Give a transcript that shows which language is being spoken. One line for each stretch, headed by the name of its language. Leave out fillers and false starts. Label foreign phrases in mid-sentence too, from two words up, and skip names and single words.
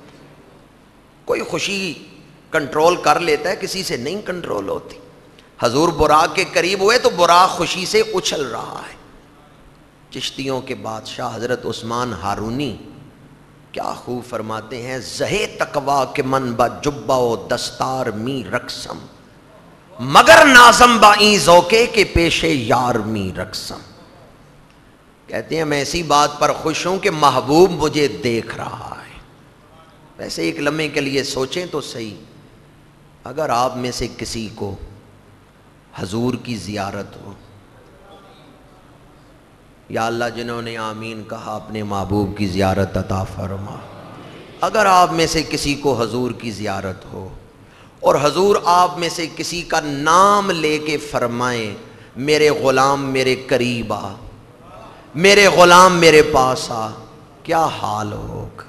Urdu: کوئی خوشی کنٹرول کر لیتا ہے، کسی سے نہیں کنٹرول ہوتی۔ حضور براق کے قریب ہوئے تو براق خوشی سے اچھل رہا ہے۔ چشتیوں کے بادشاہ حضرت عثمان ہارونی کیا خوب فرماتے ہیں،
Persian: زہے تقوا کے من با جبہ و دستار می رقصم، مگر نازم با این ذوقے کے پیش یار می رقصم۔
Urdu: کہتے ہیں میں ایسی بات پر خوش ہوں کہ محبوب مجھے دیکھ رہا ہے۔ ویسے ایک لمحے کے لیے سوچیں تو صحیح، اگر آپ میں سے کسی کو حضور کی زیارت ہو، یا اللہ جنہوں نے آمین کہا اپنے محبوب کی زیارت عطا فرما، اگر آپ میں سے کسی کو حضور کی زیارت ہو اور حضور آپ میں سے کسی کا نام لے کے فرمائیں، میرے غلام میرے قریب آ، میرے غلام میرے پاس آ، کیا حال ہوگا؟